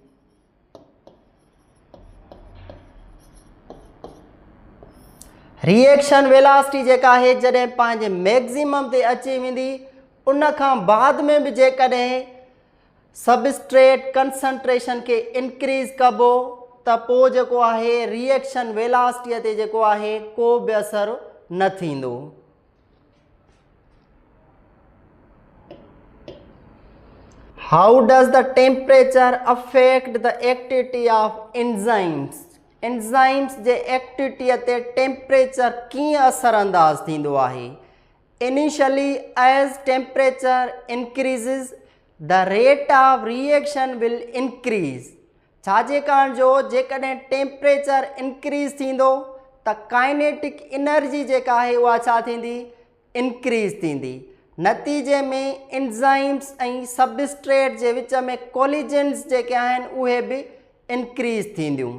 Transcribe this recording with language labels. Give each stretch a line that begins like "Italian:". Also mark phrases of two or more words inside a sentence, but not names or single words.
English: reaction velocity
Sindhi: जेका आहे जॾहिं पंहिंजे मैक्सिमम ते अची वेंदी, उन खां बाद में बि जेकॾहिं
English: substrate concentration
Sindhi: खे इंक्रीज़ कबो त पोइ जेको आहे रिएक्शन वेलासिटीअ ते जेको आहे को बि असरु न थींदो।
English: how does the temperature affect the activity of enzymes,
Sindhi: एंजाइम्स जे एक्टिविटीअ ते टेम्परेचर कीअं असरअंदाज़ थींदो आहे?
English: Initially as temperature increases the rate of reaction will increase.
Sindhi: छाजे कारण जो जेकॾहिं टेम्परेचर इंक्रीज़ थींदो त
English: kinetic energy
Sindhi: जेका आहे उहा छा थींदी? इंक्रीज़ थींदी। नतीजे में एंजाइम्स ऐं सबस्ट्रेट जे विच में कोलिजन्स जेके आहिनि उहे बि इंक्रीज़ थींदियूं।